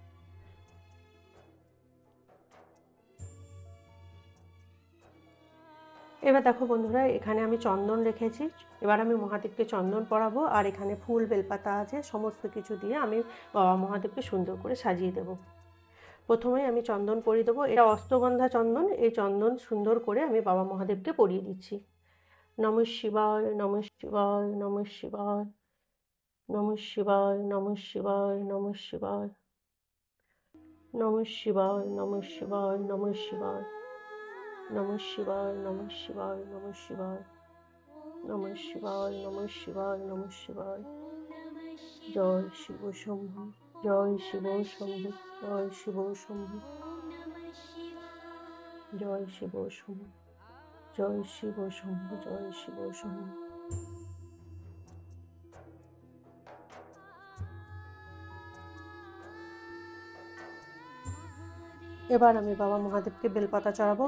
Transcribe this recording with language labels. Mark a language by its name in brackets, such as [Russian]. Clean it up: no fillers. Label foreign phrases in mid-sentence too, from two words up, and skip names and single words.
[Bangla] এবার দেখো বন্ধুরা, এখানে আমি চন্দন রেখেছি। এবার আমি মহাদেবকে চন্দন পরাবো আর এখানে ফুল বেলপাতা আছে, সমস্ত কিছু দিয়ে আমি বাবা মহাদেবকে সুন্দর করে সাজিয়ে দেব। প্রথমে আমি চন্দন পরিয়ে দেবো। এটা অষ্টগন্ধা চন্দন। এই চন্দন সুন্দর করে আমি বাবা মহাদেবকে পরিয়ে দিচ্ছি। [Sanskrit] নমঃ শিবায়, নমঃ শিবায়, নমঃ শিবায়, নমঃ শিবায়, নমঃ শিবায়, নমঃ শিবায়, নমঃ শিবায়, নমঃ শিবায়, নমঃ শিবায়, নমঃ শিবায়, নমঃ শিবায়, নমঃ শিবায়, নমঃ শিবায়, নমঃ শিবায়, নমঃ শিবায়। [Bangla] জয় শিব শম্ভু, জয় শিব শম্ভু, জয় শিব শম্ভু, জয় শিব শম্ভু, জয় শিব শম্ভু, জয় শিব শম্ভু। এবার আমি বাবা মহাদেবকে বেলপাতা চড়াবো।